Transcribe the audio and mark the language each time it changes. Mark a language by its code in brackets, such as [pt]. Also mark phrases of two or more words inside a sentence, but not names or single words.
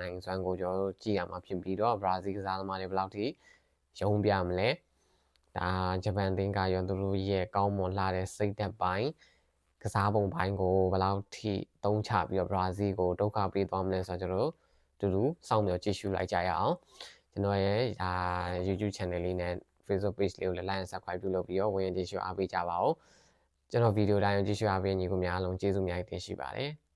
[my] နိုင်စွမ်းကိုကျွန်တော်တို့ကြည့်ရမှာဖြစ်ပြီးတော့ဘရာဇီးကစားသမားတွေဘယ်လောက်ထိရုံးပြမလဲဒါဂျပန်အသင်းကရောသူတို့ရဲ့ကောင်းမွန်လာတဲ့စိတ်သက်ပိုင်းကစားပုံပိုင်းကိုဘယ်လောက်ထိတုံးချပြီးတော့ဘရာဇီးကိုဒုက္ခပေးသွားမလဲဆိုတော့ကျွန်တော်တို့တူတူစောင့်မျှော်ကြည့်ရှုလိုက်ကြရအောင်ကျွန်တော်ရဲ့ဒါ YouTube channel လေးနဲ့ Facebook page လေးကိုလည်း [en] like and subscribe [my] ပြုလုပ်ပြီးတော့ဝင်ကြည့်ရှုအားပေးကြပါဦးကျွန်တော်ဗီဒီယိုတိုင်းကိုကြည့်ရှုအားပေးညီကိုများအားလုံးကျေးဇူးများတင်ရှိပါတယ်